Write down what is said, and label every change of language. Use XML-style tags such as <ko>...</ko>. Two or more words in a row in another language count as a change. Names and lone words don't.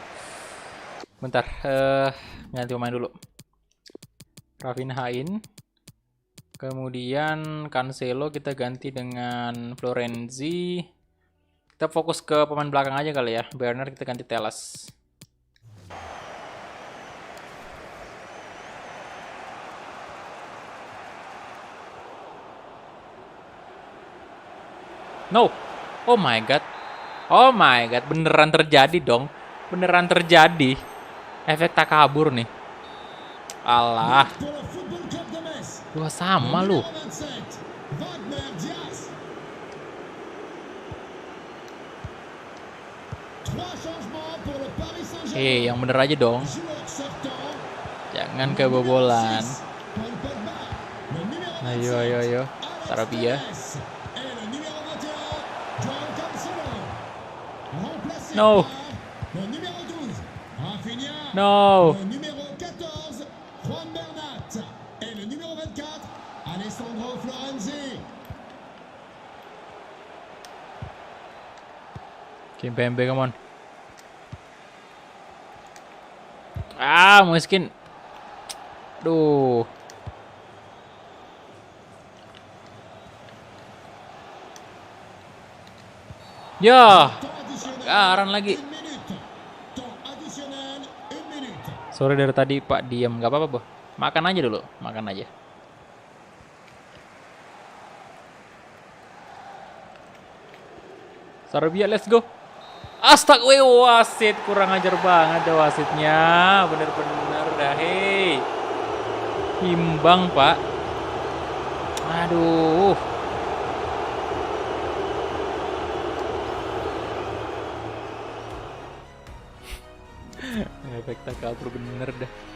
<id>Bentar, ganti pemain dulu. Rafinha-in. Kemudian Cancelo kita ganti dengan Florenzi. Kita fokus ke pemain belakang aja kali ya. Werner kita ganti Teles. No.</id> <en>Oh my god. Oh my god,</en> <id>beneran terjadi dong. Beneran terjadi. Efek takabur nih. Alah.</id> <fr>Pour le Football Club de Metz.</fr> <id>Dua sama lu.</id> <fr>Numéro 27. Wagner Diaz. 3 changements pour le Paris Saint-Germain.</fr> <id>Yang bener aja dong.</id> <fr>Joueur sortant.</fr> <id>Jangan kebobolan.</id> <fr>Paul Pogba. Le numéro</fr> <id>Ayo,</id> <fr>27.</fr> <id>ayo, ayo.</id> <fr>Alex Sarabia. Telles. Et le numéro 21. Joao Cancelo. Remplacé No. par le numéro 12. Rafinha. No. Le numéro 14. Juan Bernat. Et le numéro 24. Alessandro Florenzi.</fr> <en>Kimpembe, come on.</en> <id>Ah, miskin. Duh. Ya,</id> <fr>Temps additionnel.</fr> <id>garan lagi.</id> <fr>1 minute. Temps additionnel. 1 minute.</fr> <id>Sorry dari tadi Pak diam, nggak apa-apa, Boh. Makan aja dulu, makan aja.</id> <en>Sarabia, let's go.</en> <id>Astaga, wasit kurang ajar banget dah wasitnya. Bener-bener dah, hei. Imbang, Pak. Aduh. Efek takabur bener dah.</id>